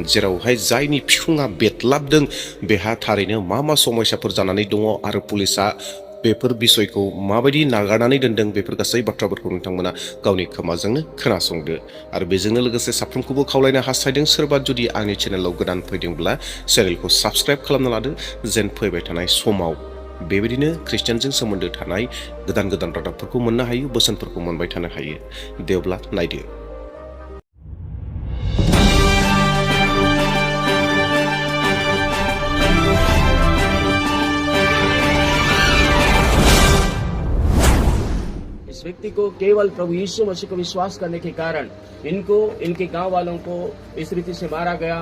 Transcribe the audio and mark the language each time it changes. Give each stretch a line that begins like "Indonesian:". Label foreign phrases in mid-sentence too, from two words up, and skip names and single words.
Bodo: जेरावहाय जायनि बिखुङा बेदलाबदों बेहा थारैनो मा समयसाफोर जानानै दङ आरो पुलिसा बेफोर बिसयखौ माबायदि नागारनानै दोनदों, बेफोर गासै बाथ्राफोरखौ नोंथांमोना गावनि खोमाजोंनो खोनासंदो। आरो बेजोंनो लोगोसे साफ्रोमखौबो खावलायनो हास्थायदों, सोरबा जुदि आंनि चेनेलाव गोदान फैदोंब्ला चेनेलखौ साबस्क्राइब खालामना लादो, जेन फैबाय थानाय समाव बेबायदिनो ख्रिस्टियानजों सोमोन्दो थानाय गोदान गोदान रादाबफोरखौ मोननो हायो, बोसोनफोरखौ मोनबाय थानो हायो। दे अब्ला नायदो।
Hindi: इस व्यक्ति को केवल प्रभु यीशु मसीह को विश्वास करने के कारण इनको, इनके गांव वालों को इस रीति से मारा गया।